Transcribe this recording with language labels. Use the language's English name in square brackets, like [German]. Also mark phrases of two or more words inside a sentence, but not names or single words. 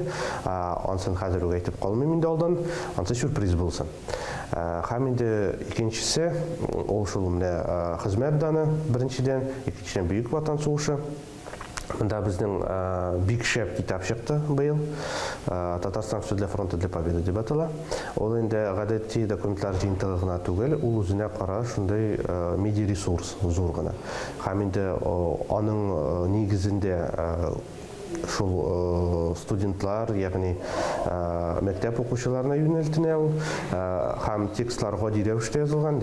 [Tatar] Ансын хәзер үк әйтеп калмыйм инде алдан. Анысы сюрприз булсын. Һәм инде икенчесе ул шул менә хезмәт даны беренчедән, икенчедән Бөек Ватан сугышы. Монда безнең бик шәп китап чыкты быел. Татарстан все для фронта для победы дип атала. Ул инде гадәти документлар җыентыгы гына түгел, ул үзенә кара шундай медиа ресурс зур гына. Һәм инде аның нигезендә шул студентлар, ягъни мәктәп укучыларына юнәлтелә ул һәм текстлар гади рәвештә язылган.